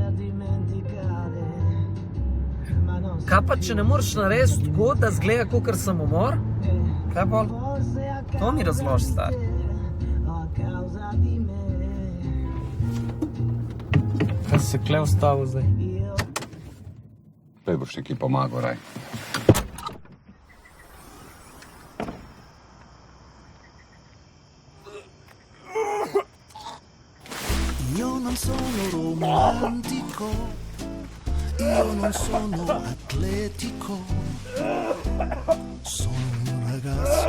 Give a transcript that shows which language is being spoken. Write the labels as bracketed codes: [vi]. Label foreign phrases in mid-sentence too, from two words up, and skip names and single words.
[sl] Kaj pa, če ne moreš narediti tako, da zgleda kakor samomor? Kaj pa? To mi razloži, stari. Kaj se kle ustavil zdaj? Pej boš nekaj pomagal, raj. [it] Io non sono romantico, io non sono atletico, sono un ragazzo